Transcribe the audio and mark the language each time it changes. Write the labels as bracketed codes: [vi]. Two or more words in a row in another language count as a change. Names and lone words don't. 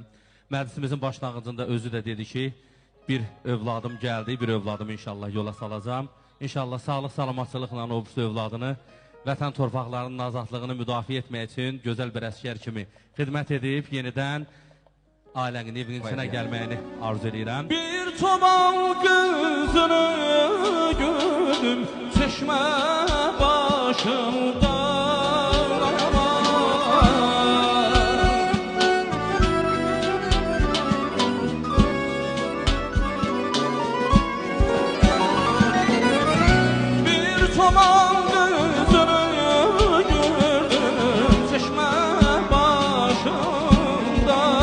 [az] Məclisimizin başlanğıcında özü də dedi ki, bir övladım gəldi, bir övladımı inşallah yola salacağım. İnşallah sağlıq, salamatçılıqla o övladını, vətən torpaqlarının azadlığını müdafiə etmək üçün gözəl bir əsgər kimi xidmət edib, yenidən ailənin evinin içine gelməyini arzu edirəm. [tr] Bir çoban kızını gördüm çeşme başında. Bir çoban kızını gördüm çeşme başında.